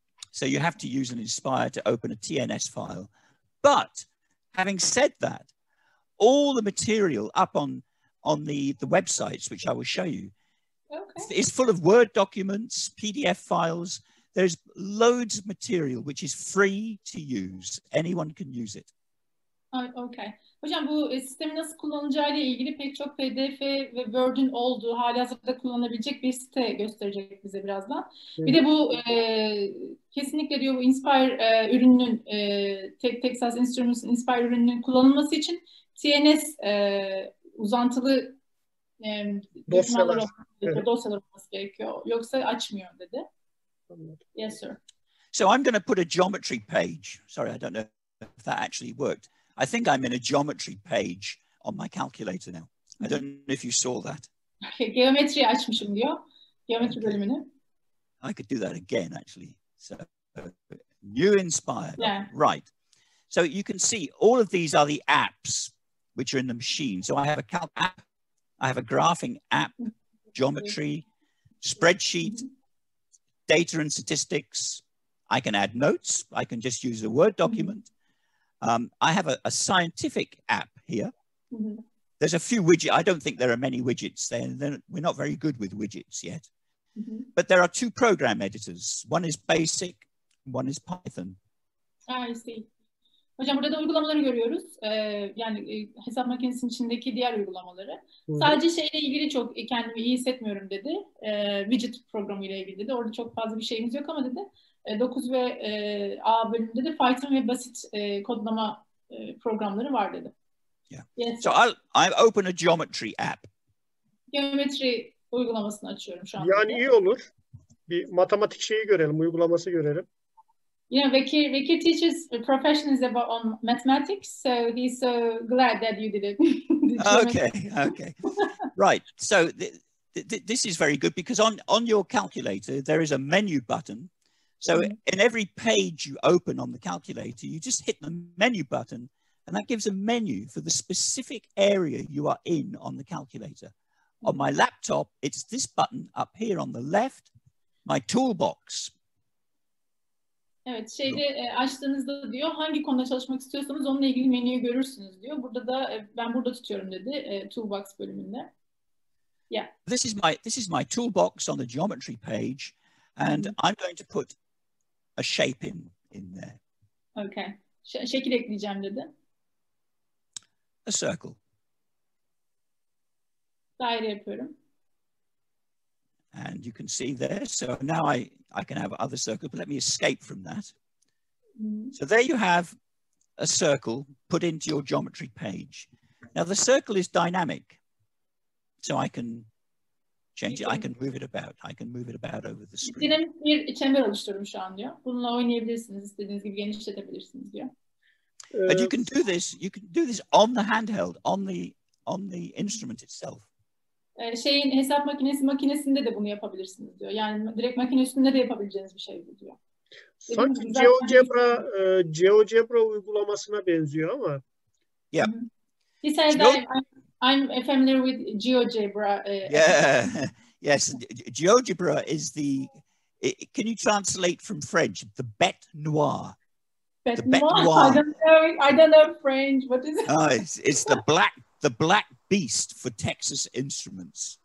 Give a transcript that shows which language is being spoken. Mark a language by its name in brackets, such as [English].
[English] So you have to use an Inspire to open a TNS file. But having said that, all the material up on the websites, which I will show you, is full of Word documents, PDF files. There's loads of material which is free to use. Anyone can use it. Okay. [Turkish] Hocam bu sistemi nasıl kullanılacağıyla ilgili pek çok PDF ve Word'ün olduğu, halihazırda kullanılabilecek bir site gösterecek bize birazdan. Bir de bu kesinlikle diyor bu Inspire ürününün, Texas Instruments'ın Inspire ürününün kullanılması için TNS uzantılı dosyalar olması gerekiyor. Yoksa açmıyor dedi. [English] Yes, sir. So I'm going to put a geometry page. Sorry, I don't know if that actually worked. I think I'm in a geometry page on my calculator now. I don't know if you saw that. [Turkish] Geometri açmışım diyor. Geometri bölümünü. [English] I could do that again, actually. So new Inspire. Yeah. Right. So you can see all of these are the apps which are in the machine. So I have a calc app, I have a graphing app, geometry, spreadsheet, data and statistics. I can add notes. I can just use a Word document. I have a scientific app here. There's a few widgets. I don't think there are many widgets there. We're not very good with widgets yet. But there are two program editors. One is Basic, one is Python. I see. [Turkish] Hocam burada da uygulamaları görüyoruz. Yani hesap makinesinin içindeki diğer uygulamaları. Sadece şeyle ilgili çok kendimi iyi hissetmiyorum dedi. Widget programıyla ilgili dedi. Orada çok fazla bir şeyimiz yok ama dedi. 9 ve A bölümünde de Python ve basit kodlama programları var dedi. [English] Yeah. Yes. So I open a geometry app. [Turkish] Geometri uygulamasını açıyorum şu anda. Yani iyi olur. Bir matematik şeyi görelim, uygulaması görelim. [English] You know, Bekir teaches professions on mathematics, so he's so glad that you did it. Okay. Right. So this is very good because on your calculator, there is a menu button. So in every page you open on the calculator, you just hit the menu button and that gives a menu for the specific area you are in on the calculator. On my laptop, it's this button up here on the left, my toolbox. [Turkish] Evet, açtığınızda diyor hangi konuda çalışmak istiyorsanız onunla ilgili menüyü görürsünüz diyor. Burada da ben burada tutuyorum dedi toolbox bölümünde. [English] Yeah. This is my toolbox on the geometry page, and I'm going to put a shape in there. Okay. [Turkish] Şekil ekleyeceğim dedi. [English] A circle. [Turkish] Daire yapıyorum. [English] And you can see there. So now I can have other circles, but let me escape from that. So there you have a circle put into your geometry page. Now the circle is dynamic. So I can change it. I can move it about. I can move it about over the screen. [Turkish] Dinamik bir çember oluşturuyorum şu an diyor. Bununla oynayabilirsiniz. İstediğiniz gibi genişletebilirsiniz diyor. [English] And you can do this. You can do this on the handheld, on the instrument itself. [Turkish] Hesap makinesinde de bunu yapabilirsiniz diyor. Yani direkt makine üstünde de yapabileceğiniz bir şey bu diyor. Sanki GeoGebra uygulamasına benziyor ama. [English] Yeah. He says I'm familiar with GeoGebra. Yeah. Yes. GeoGebra is can you translate from French? The bête noire. Bête noire. I don't know French. What is it? Oh, it's the black beast for Texas Instruments.